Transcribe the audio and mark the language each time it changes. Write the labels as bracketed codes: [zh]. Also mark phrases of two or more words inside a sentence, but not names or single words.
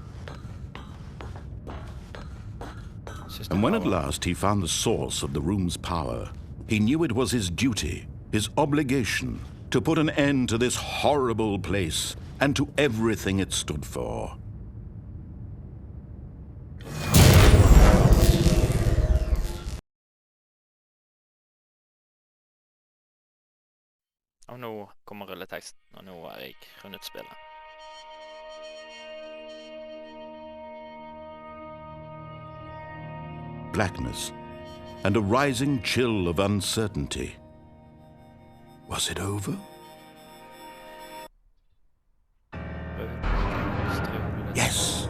[en] And when at last he found the source of the room's power, he knew it was his duty, his obligation, to put an end to this horrible place and to everything it stood for. [no] Og nå kommer rulleteksten, og nå har jeg rundet spillet. [en] Blackness and a rising chill of uncertainty. Was it over? Yes!